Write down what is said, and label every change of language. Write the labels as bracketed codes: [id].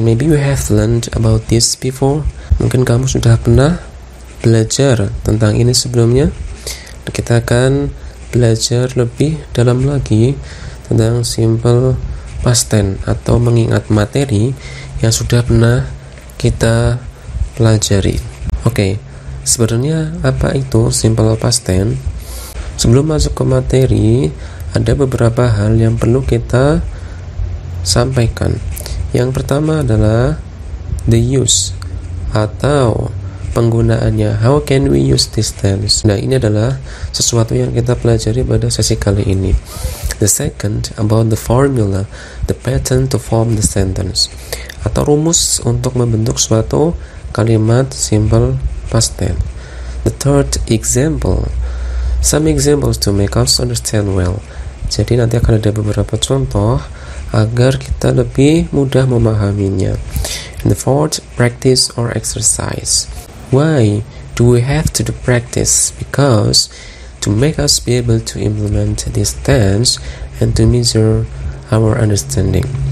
[en] Maybe you have learned about this before. [id] Mungkin kamu sudah pernah belajar tentang ini sebelumnya. Kita akan belajar lebih dalam lagi tentang simple past tense atau mengingat materi yang sudah pernah kita pelajari. Oke, sebenarnya apa itu simple past tense? Sebelum masuk ke materi, ada beberapa hal yang perlu kita sampaikan. Yang pertama adalah [en] the use [id] atau penggunaannya. [en] How can we use this tense? [id] Nah, ini adalah sesuatu yang kita pelajari pada sesi kali ini. [en] The second, about the formula, the pattern to form the sentence, [id] atau rumus untuk membentuk suatu kalimat [en] simple past tense. The third, example, some examples to make us understand well. [id] Jadi nanti akan ada beberapa contoh agar kita lebih mudah memahaminya. [en] And the fourth, practice or exercise. Why do we have to do practice? Because to make us be able to implement this tense and to measure our understanding.